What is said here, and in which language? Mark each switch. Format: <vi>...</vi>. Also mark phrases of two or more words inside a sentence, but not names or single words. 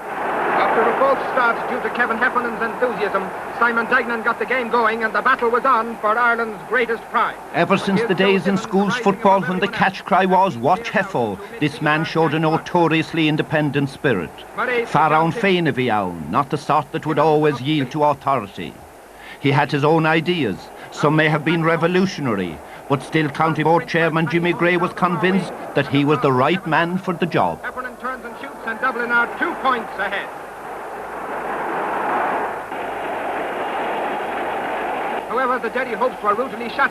<en>After a false start due due to Kevin Heffernan's enthusiasm, Simon Dagnan got the game going and the battle was on for Ireland's greatest prize. Ever since the days in schools football when the catch cry was "Watch Heffo," this man showed a notoriously independent spirit.</en> <ga>Far on féin a bhí ann,</ga> <en>not the sort that would always yield to authority. He had his own ideas. Some may have been revolutionary, but still County Board Chairman Jimmy Gray was convinced that he was the right man for the job. Heffernan turns and shoots and Dublin are 2 points ahead. However, the Derry hopes were rudely shattered.</en>